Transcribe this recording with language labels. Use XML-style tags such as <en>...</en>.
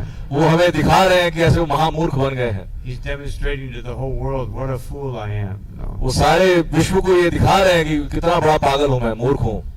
<hi>वो हमें दिखा रहे हैं कि ऐसे वो महामूर्ख बन गए हैं.</hi> <en>He's demonstrating to the whole world what a fool I am. No.</en> <hi>वो सारे विश्व को ये दिखा रहे हैं कि कितना बड़ा पागल हूँ मैं, मूर्ख हूँ.</hi>